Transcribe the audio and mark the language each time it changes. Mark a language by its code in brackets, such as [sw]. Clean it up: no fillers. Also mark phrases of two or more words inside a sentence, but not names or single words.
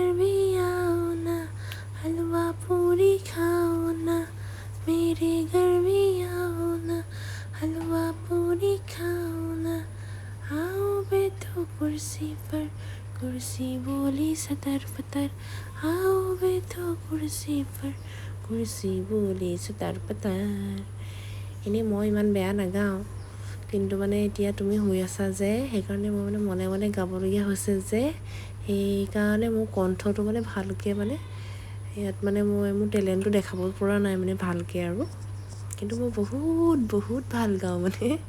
[hi] भी आओ ना हलवा पूरी खाओ ना मेरे घर भी आओ ना हलवा पूरी खाओ ना आओ बैठो कुर्सी पर कुर्सी बोली सतर पतर आओ बैठो कुर्सी पर कुर्सी बोली सतर पतर [as] এনেই মই ইমান বেয়া নাগাওঁ কিন্তু মানে এতিয়া তুমি শুই আছা যে সেইকাৰণে মই মানে মনে মনে গাবলগীয়া হৈছে যে সেইকাৰণে মোৰ কণ্ঠটো মানে ভালকৈ মানে ইয়াত মানে মই মোৰ টেলেণ্টটো দেখাব পৰা নাই মানে ভালকৈ আৰু কিন্তু মই বহুত ভাল গাওঁ মানে